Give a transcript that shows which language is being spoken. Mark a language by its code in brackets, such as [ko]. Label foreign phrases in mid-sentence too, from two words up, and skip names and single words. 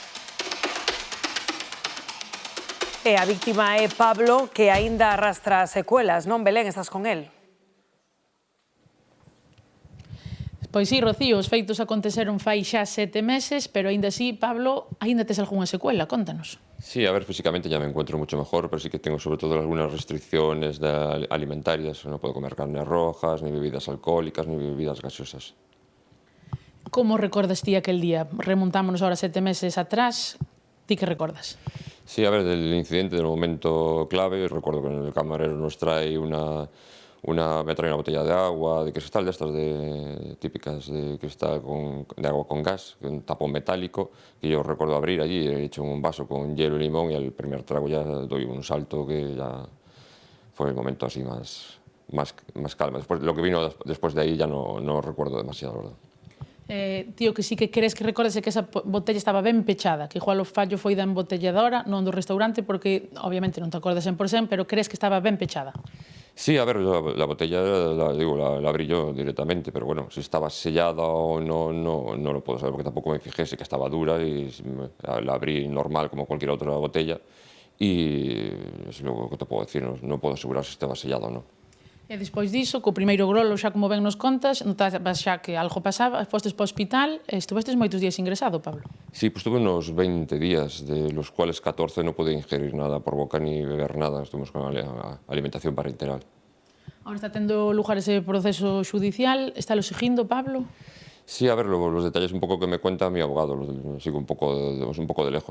[gl] E a víctima é Pablo, que aínda arrastra secuelas, non, Belén? Estás con el? Pois sí, Rocío, os feitos aconteceron fai xa 7 meses, pero aínda así, Pablo, aínda tes algunha secuela, contanos. [es] Sí, a ver, físicamente ya me encuentro mucho mejor, pero sí que tengo sobre todo algunas restricciones alimentarias. No puedo comer carnes rojas, ni bebidas alcohólicas, ni bebidas gaseosas. [gl] Como recordas ti aquel día? Remontámonos ahora 7 meses atrás. Ti que recordas? [es] Sí, a ver, del incidente, del momento clave, recuerdo que el camarero nos trae me trae una botella de agua, de cristal, de estas típicas de cristal de agua con gas, un tapón metálico, que yo recuerdo abrir allí, he hecho un vaso con hielo y limón y al primer trago ya doy un salto que ya fue el momento así más calma. Después, lo que vino después de ahí ya no recuerdo demasiado, ¿verdad? [gl] Tío, que sí que crees que recordas que esa botella estaba ben pechada, que igual o fallo foi da embotelladora, non do restaurante, porque obviamente non te acordas 100%, pero crees que estaba ben pechada. [es] Sí, a ver, la botella la abrí yo directamente, pero bueno, si estaba sellada o no lo puedo saber porque tampoco me fijé, sé que estaba dura y la abrí normal como cualquier otra botella y es lo que te puedo decir, no puedo asegurar si estaba sellada o no. [gl] E despois diso, co primeiro grolo, xa como ben nos contas, notabas xa que algo pasaba, fostes para o hospital e estuvestes moitos días ingresado, Pablo. [es] Sí, pues tuve unos 20 días, de los cuales 14 no pude ingerir nada por boca ni beber nada, estuvimos con alimentación parenteral. [gl] Ahora está tendo lugar ese proceso judicial, está lo seguindo, Pablo? [es] Sí, a ver, los detalles un poco que me cuenta mi abogado, los sigo un poco de lejos.